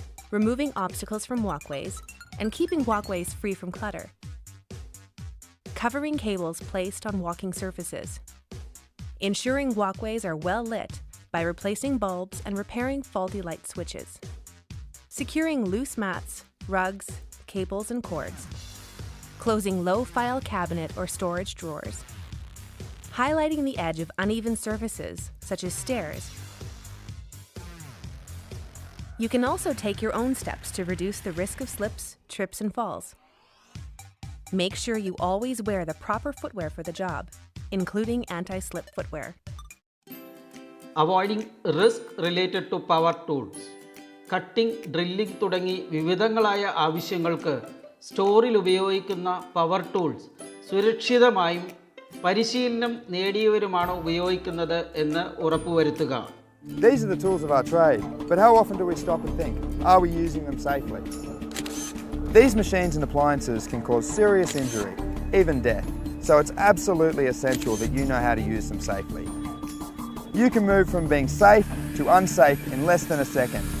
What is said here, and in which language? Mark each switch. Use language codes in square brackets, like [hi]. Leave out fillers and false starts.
[en] removing obstacles from walkways and keeping walkways free from clutter, covering cables placed on walking surfaces, ensuring walkways are well lit by replacing bulbs and repairing faulty light switches, securing loose mats, rugs, cables, and cords, closing low file cabinet or storage drawers, highlighting the edge of uneven surfaces such as stairs. You can also take your own steps to reduce the risk of slips, trips, and falls. Make sure you always wear the proper footwear for the job, including anti-slip footwear. Avoiding risk related to power tools. [ml] Cutting, drilling തുടങ്ങി വിവിധങ്ങളായ ആവശ്യങ്ങൾക്ക് സ്റ്റോറിൽ ഉപയോഗിക്കുന്ന power tools സുരക്ഷിതമായും പരിശീലനം നേടിയവരുമാണ് ഉപയോഗിക്കുന്നത് എന്ന് ഉറപ്പുവരുത്തുക. [en] These are the tools of our trade, but how often do we stop and think, are we using them safely? These machines and appliances can cause serious injury, even death, so it's absolutely essential that you know how to use them safely. You can move from being safe to unsafe in less than a second.